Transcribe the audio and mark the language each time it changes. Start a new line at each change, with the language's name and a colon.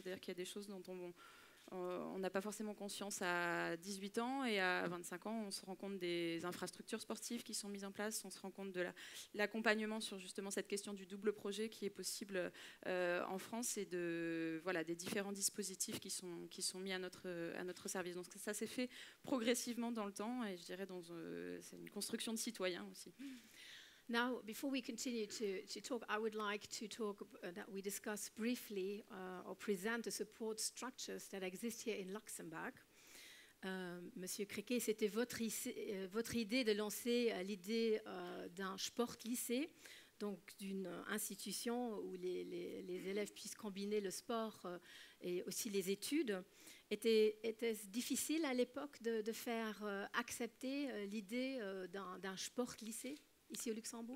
French: C'est-à-dire qu'il y a des choses dont on n'a pas forcément conscience à 18 ans, et à 25 ans, on se rend compte des infrastructures sportives qui sont mises en place, on se rend compte de l'accompagnement sur justement cette question du double projet qui est possible en France, et voilà, des différents dispositifs qui sont mis à notre service. Donc ça s'est fait progressivement dans le temps, et je dirais c'est une construction de citoyens aussi.
English: Now, before we continue to talk, I would like to talk that we discuss briefly or present the support structures that exist here in Luxembourg.
French: Monsieur Criquet, c'était votre idée de lancer l'idée d'un sport-lycée, donc d'une institution où les élèves puissent combiner le sport et aussi les études. Était-ce difficile à l'époque de faire accepter l'idée d'un sport-lycée ici au Luxembourg?